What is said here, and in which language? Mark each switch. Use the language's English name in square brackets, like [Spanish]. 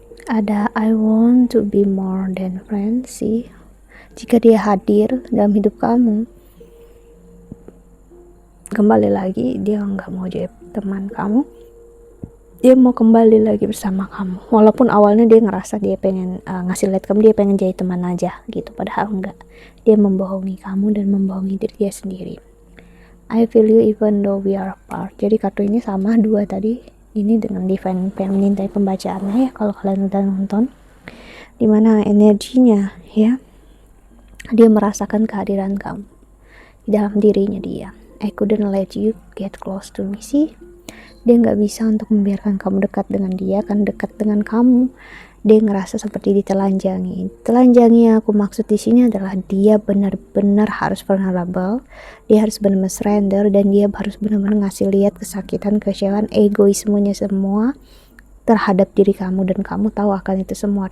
[Indonesian] Ada [English] I want to be more than friends sih. [Indonesian] Jika dia hadir dalam hidup kamu, kembali lagi, dia nggak mau jadi teman kamu, dia mau kembali lagi bersama kamu. Walaupun awalnya dia ngerasa dia pengen ngasih lihat kamu dia pengen jadi teman aja gitu, padahal enggak. Dia membohongi kamu dan membohongi diri dia sendiri. [English] I feel you even though we are apart. [Indonesian] Jadi kartu ini sama dua tadi, ini dengan divine feminine tadi pembacaannya ya, kalau kalian udah nonton, dimana energinya ya, dia merasakan kehadiran kamu di dalam dirinya dia. [English] I couldn't let you get close to me [Indonesian] sih. Dia nggak bisa untuk membiarkan kamu dekat dengan dia, kan dekat dengan kamu. Dia ngerasa seperti ditelanjangi. Telanjangi yang aku maksud di sini adalah dia benar-benar harus vulnerable, dia harus benar-benar surrender, dan dia harus benar-benar ngasih lihat kesakitan, kekecewaan, egoismenya semua terhadap diri kamu, dan kamu tahu akan itu semua.